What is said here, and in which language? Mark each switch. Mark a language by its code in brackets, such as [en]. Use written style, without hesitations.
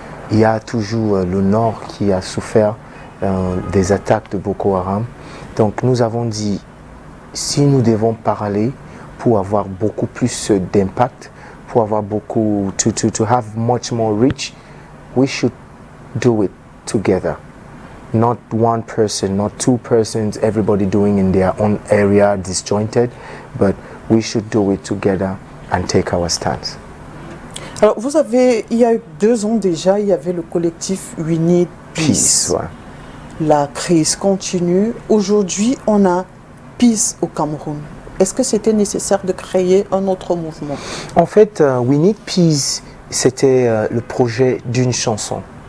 [fr] Il y a toujours le Nord qui a souffert des attaques de Boko Haram. Donc nous avons dit, si nous devons parler pour avoir beaucoup plus d'impact, pour avoir beaucoup, [en] to have much more reach, we should do it together. Not one person, not two persons, everybody doing in their own area, disjointed, but we should do it together and take our stance. [fr] Alors, il y a eu 2 ans déjà, il y avait le collectif We Need Peace. Ouais. La crise continue. Aujourd'hui, on a Peace au Cameroun. Est-ce que c'était nécessaire de créer un autre mouvement? En fait, We Need Peace, c'était le projet d'une chanson.